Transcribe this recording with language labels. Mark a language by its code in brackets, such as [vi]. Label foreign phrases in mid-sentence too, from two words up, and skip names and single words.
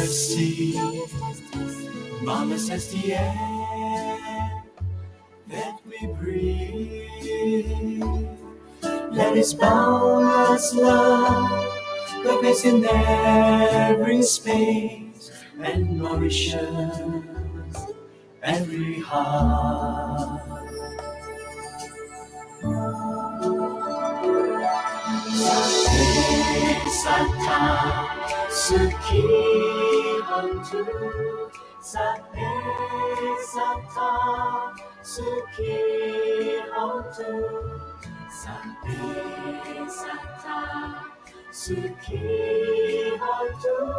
[en] the sea, Mama says the air that we breathe, let its boundless love pervades in every space and nourishes every heart. [pi] Sata Suki Hontu Sate Sata Suki Hontu Sate Sata Suki Hontu